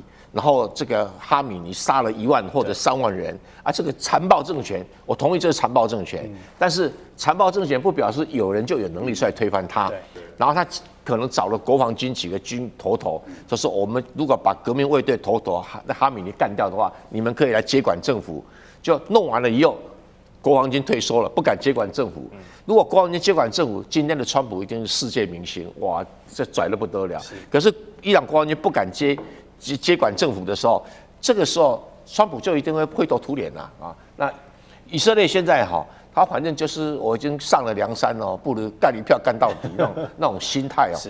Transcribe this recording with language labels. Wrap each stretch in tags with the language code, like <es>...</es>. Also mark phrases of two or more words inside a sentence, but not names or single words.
<zh>然後這個哈米尼殺了1萬或者3萬人啊，這個殘暴政權，我同意這是殘暴政權，但是殘暴政權不表示有人就有能力出來推翻他。然後他可能找了國防軍幾個軍頭，就說我們如果把革命衛隊頭哈米尼幹掉的話，你們可以來接管政府。就弄完了以後，國防軍退縮了，不敢接管政府。如果國防軍接管政府，今天的川普一定是世界明星，哇，這拽得不得了。可是伊朗國防軍不敢接管政府的時候，這個時候川普就一定會灰頭土臉了啊！那以色列現在他反正就是我已經上了梁山了，不如幹一票幹到底那種心態哦。是。</zh>